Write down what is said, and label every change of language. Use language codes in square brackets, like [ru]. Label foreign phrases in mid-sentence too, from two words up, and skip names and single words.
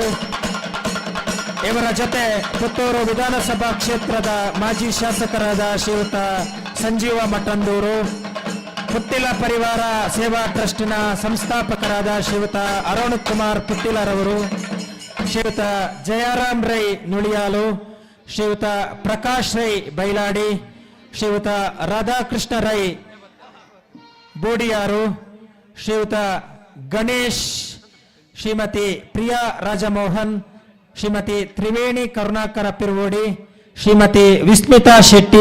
[kn] ಇವರ ಜೊತೆ ಪುತ್ತೂರು ವಿಧಾನಸಭಾ ಕ್ಷೇತ್ರದ ಮಾಜಿ ಶಾಸಕರಾದ ಶ್ರೀಯುತ ಸಂಜೀವ ಮಠಂದೂರು, ಪುತ್ತಿಲ ಪರಿವಾರ ಸೇವಾ ಟ್ರಸ್ಟಿನ ಸಂಸ್ಥಾಪಕರಾದ ಶ್ರೀಯುತ ಅರುಣ್ ಕುಮಾರ್ ಪುತ್ತಿಲರವರು, ಶ್ರೀಯುತ ಜಯರಾಮ್ ರೈ ನುಳಿಯಾಲು, ಶ್ರೀಯುತ ಪ್ರಕಾಶ್ ರೈ ಬೈಲಾಡಿ, ಶ್ರೀಯುತ ರಾಧಾಕೃಷ್ಣ ರೈ ಬೋಡಿಯಾರು, ಶ್ರೀಯುತ ಗಣೇಶ್, ಶ್ರೀಮತಿ ಪ್ರಿಯಾ ರಾಜಮೋಹನ್, ಶ್ರೀಮತಿ ತ್ರಿವೇಣಿ ಕರುಣಾಕರ ಪಿರ್ವೋಡಿ, ಶ್ರೀಮತಿ ವಿಸ್ಮಿತಾ ಶೆಟ್ಟಿ.